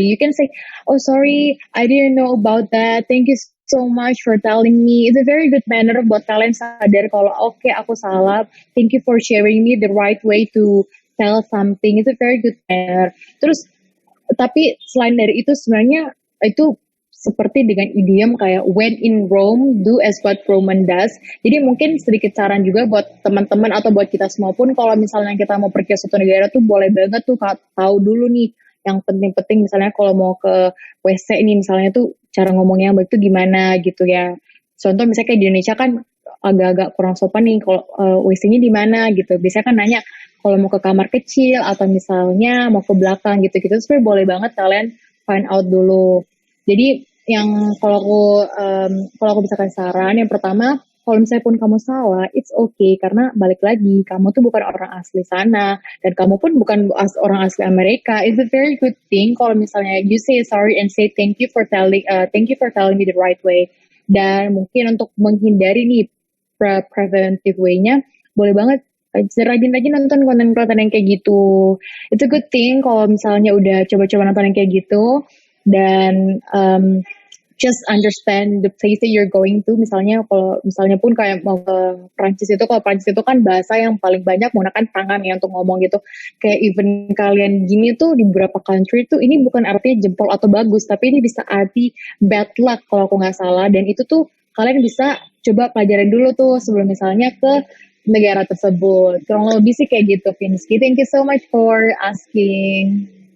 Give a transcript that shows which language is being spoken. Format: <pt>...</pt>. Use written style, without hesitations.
<en>You can say, oh sorry, I didn't know about that. Thank you so much for telling me. It's a very good manner</en> <id>buat kalian sadar kalau oke, aku salah.</id> <en>Thank you for sharing me the right way to tell something. It's a very good manner.</en> <id>Terus tapi selain dari itu sebenarnya itu seperti dengan idiom kayak</id> <en>when in Rome, do as what Roman does.</en> <id>Jadi mungkin sedikit saran juga buat teman-teman atau buat kita semua pun, kalau misalnya kita mau pergi ke suatu negara tuh boleh banget tuh tahu dulu nih yang penting-penting, misalnya kalau mau ke WC ini misalnya tuh cara ngomongnya yang baik tuh gimana gitu ya. Contoh misalnya kayak di Indonesia kan agak-agak kurang sopan nih kalau WC-nya di mana gitu. Biasanya kan nanya kalau mau ke kamar kecil atau misalnya mau ke belakang gitu-gitu. Sebenarnya boleh banget kalian find out dulu. Jadi yang kalau aku bisa kasih saran, yang pertama, kalau misalnya pun kamu salah,</id> <en>it's okay,</en> <id>karena balik lagi, kamu tuh bukan orang asli sana, dan kamu pun bukan orang asli Amerika.</id> <en>It's a very good thing</en> <id>kalau misalnya</id> <en>you say sorry and say thank you for telling me the right way.</en> <id>Dan mungkin untuk menghindari nih preventive way-nya, boleh banget rajin-rajin nonton konten-konten yang kayak gitu.</id> <en>It's a good thing</en> <id>kalau misalnya udah coba-coba nonton yang kayak gitu.</id> <en>Dan just understand the place that you're going to.</en> <id>Misalnya pun kayak mau ke Prancis itu, kalau Prancis itu kan bahasa yang paling banyak menggunakan tangan ya untuk ngomong gitu. Kayak even kalian gini tuh di beberapa country tuh ini bukan artinya jempol atau bagus, tapi ini bisa arti bad luck kalau aku nggak salah. Dan itu tuh kalian bisa coba pelajarin dulu tuh sebelum misalnya ke negara tersebut. Kurang lebih sih kayak gitu, Vinsky.</id> <en>Thank you so much for asking.</en>